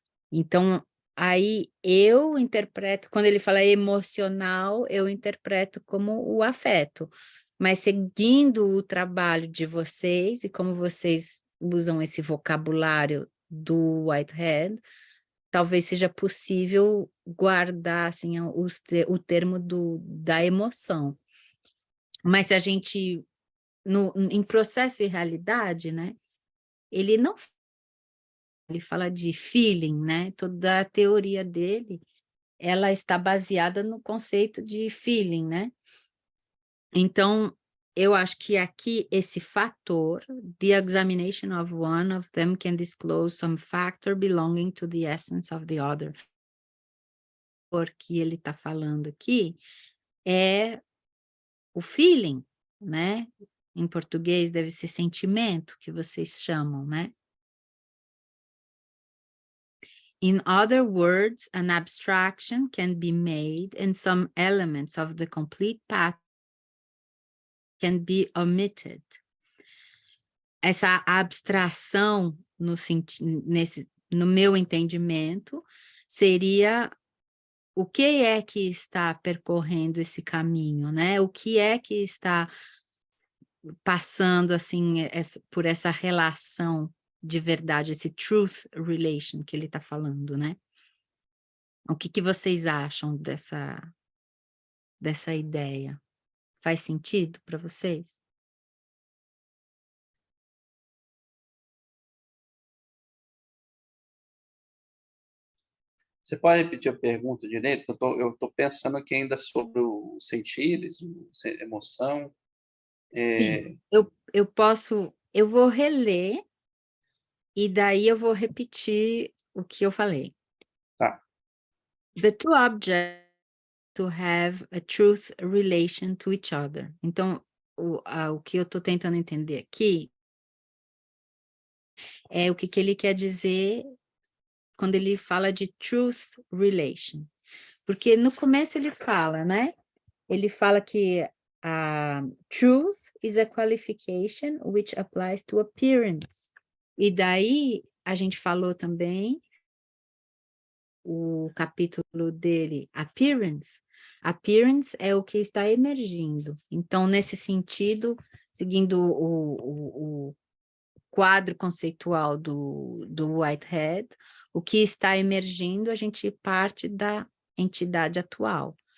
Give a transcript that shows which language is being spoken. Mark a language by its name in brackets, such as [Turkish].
[Portuguese] Então, aí eu interpreto, quando ele fala emocional, eu interpreto como o afeto, mas seguindo o trabalho de vocês e como vocês usam esse vocabulário do Whitehead, talvez seja possível guardar assim, o termo da emoção. Mas se a gente, em processo e realidade, né, ele não... ele fala de feeling, né? Toda a teoria dele, ela está baseada no conceito de feeling, né? Então, eu acho que aqui esse fator, [English] the examination of one of them can disclose some factor belonging to the essence of the other. [Portuguese] Porque ele está falando aqui é o feeling, né? Em português deve ser sentimento, que vocês chamam, né? [English] In other words, an abstraction can be made and some elements of the complete path can be omitted. [Portuguese] Essa abstração, no meu entendimento, seria o que é que está percorrendo esse caminho, né? O que é que está passando assim por essa relação de verdade, esse truth relation que ele está falando, né? O que vocês acham dessa ideia? Faz sentido para vocês? Você pode repetir a pergunta direito? Eu tô pensando aqui ainda sobre os sentidos, emoção. Sim, eu vou reler e daí eu vou repetir o que eu falei. Tá. [English] The two objects to have a truth relation to each other. [Portuguese] Então, o que eu estou tentando entender aqui é o que ele quer dizer quando ele fala de truth relation. Porque no começo ele fala, né? Ele fala que [English] truth is a qualification which applies to appearance. [Portuguese] E daí a gente falou também o capítulo dele, appearance. Appearance é o que está emergindo. Então, nesse sentido, seguindo o quadro conceitual do Whitehead, o que está emergindo, a gente parte da entidade atual.